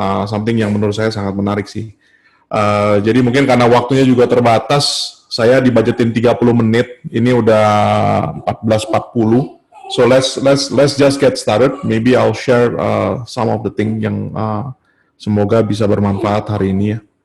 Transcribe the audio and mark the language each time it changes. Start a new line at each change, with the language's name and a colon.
Indonesian: Something yang menurut saya sangat menarik sih. Jadi mungkin karena waktunya juga terbatas, saya dibajetin 30 menit, ini udah 14.40.
English: So let's just get started. Maybe I'll share some of the thing
Indonesian: yang semoga bisa bermanfaat hari ini ya.